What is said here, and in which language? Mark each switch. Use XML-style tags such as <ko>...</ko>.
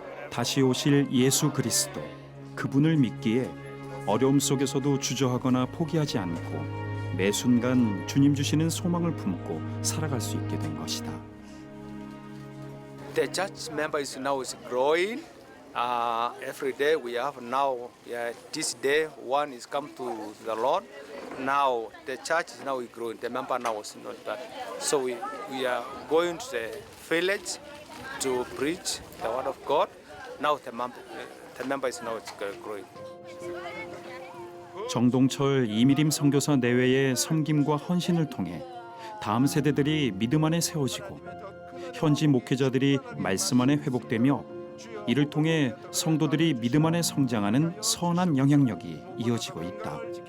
<ko>다시 오실 예수 그리스도, 그분을 믿기에 어려움 속에서도 주저하거나 포기하지 않고 매 순간 주님 주시는 소망을 품고 살아갈 수 있게 된 것이다.</ko> <en>The church members now is growing. Every day we have now, this day one is come to the Lord. Now the church is now growing. The member now is not that. So we are going to the village to preach the word of God. Now the member is now growing.</en> <ko>정동철 이미림 선교사 내외의 섬김과 헌신을 통해 다음 세대들이 믿음 안에 세워지고 현지 목회자들이 말씀 안에 회복되며 이를 통해 성도들이 믿음 안에 성장하는 선한 영향력이 이어지고 있다.</ko>